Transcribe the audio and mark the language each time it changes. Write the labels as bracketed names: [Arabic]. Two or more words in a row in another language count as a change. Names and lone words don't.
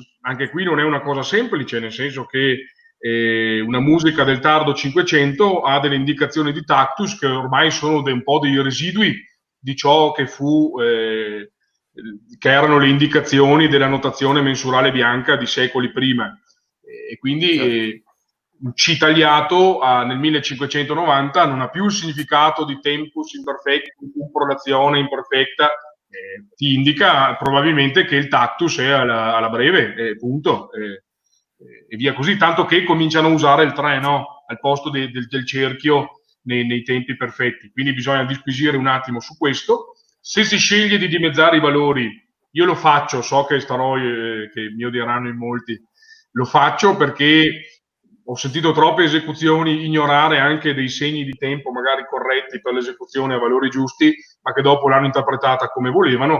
[Italian] Anche qui non è una cosa semplice, nel senso che una musica del tardo 500 ha delle indicazioni di tactus che ormai sono un po' dei residui di ciò che che erano le indicazioni della notazione mensurale bianca di secoli prima. E quindi un C tagliato nel 1590 non ha più il significato di [Latin] tempus imperfecto, [Italian] prolazione imperfetta, ti indica probabilmente che il tactus è alla breve, punto. E via così, tanto che cominciano a usare il 3, no? Al posto del cerchio nei tempi perfetti. Quindi bisogna disquisire un attimo su questo. Se si sceglie di dimezzare i valori, io lo faccio, so che che mi odieranno in molti, lo faccio perché ho sentito troppe esecuzioni ignorare anche dei segni di tempo magari corretti per l'esecuzione a valori giusti, ma che dopo l'hanno interpretata come volevano.